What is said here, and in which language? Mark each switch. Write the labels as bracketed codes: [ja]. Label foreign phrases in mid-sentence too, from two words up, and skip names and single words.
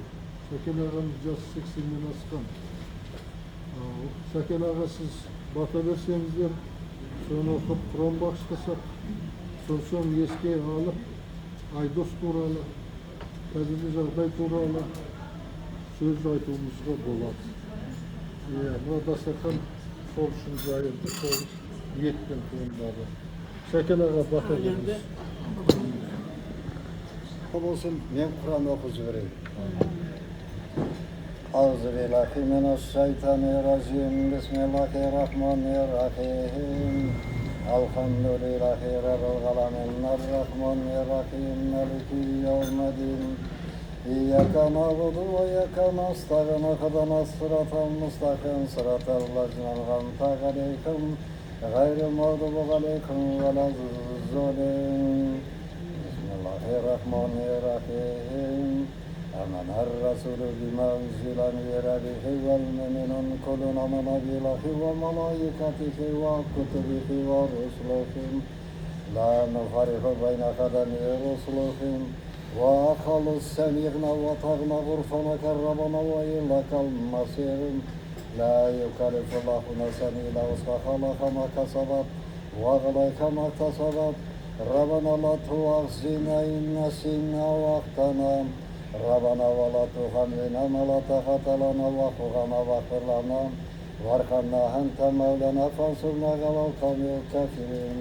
[kk] Сәкен ағамыз жасы 80-нен асқан. Сәкен аға, сіз бата берсеңіздер, соны оқып Құран бағыштасақ, соң еске алып, Айдос туралы, қазіргі жағдай туралы сөз айтуымызға болады. Мына дастархан сол үшін жайылды, сол ниетпен туындады. Сәкен аға, бата беріңіз. [tr] Olsun, ben Kur'an okuzu vereyim. [ar] أعوذ بالله من الشيطان الرجيم. بسم الله الرحمن الرحيم. الحمد لله رب العالمين. الرحمن الرحيم. مالك يوم الدين. إياك نعبد وإياك نستعين. اهدنا الصراط المستقيم. صراط الذين أنعمت عليهم. غير المغضوب عليهم ولا الضالين. بسم الله الرحمن الرحيم. آمن الرسول بما أنزل من ربه والمؤمنون كل آمن بالله وملائكته وكتبه ورسله لا نفرق بين أحد من رسله وقالوا سمعنا وأطعنا غفرانك ربنا وإليك المصير لا يكلف الله نفسا إلا وسعها لها ما كسبت وعليها ما اكتسبت ربنا لا تؤاخذنا إن نسينا وأخطأنا ربنا ولا تحملنا ما لا طاقة لنا واعف عنا واغفر لنا وارحمنا أنت مولانا فانصرنا على القوم الكافرين.